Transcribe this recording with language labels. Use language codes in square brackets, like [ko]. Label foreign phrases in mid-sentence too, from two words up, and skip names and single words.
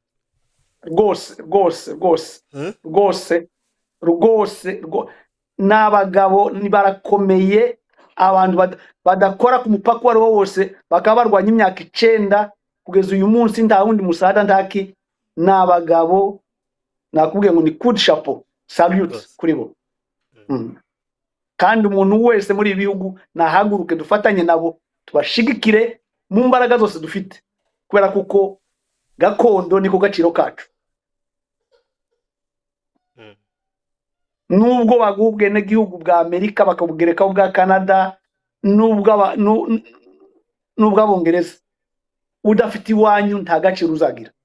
[rw] rwose. N'abagabo barakomeye, abantu badakora ku mupaka wari wose, bakaba barwanya imyaka 9 kugeza uyu munsi, nta wundi musada ntaki. N'abagabo nakubwiye ngo ni [fr] coup de chapeau, [rw] salute kuri bo. Kandi umuntu wese muri ibihugu nahaguruke dufatanye nabo, tubashigikire mu mbaraga zose dufite, kubera kuko gakondo niko gaciro kacu. Nubwo bagubwe n'igihugu bwa Amerika, bakabugerekaho bwa Canada, nubwo abongereza, udafite iwanyu nta gaciro uzagira.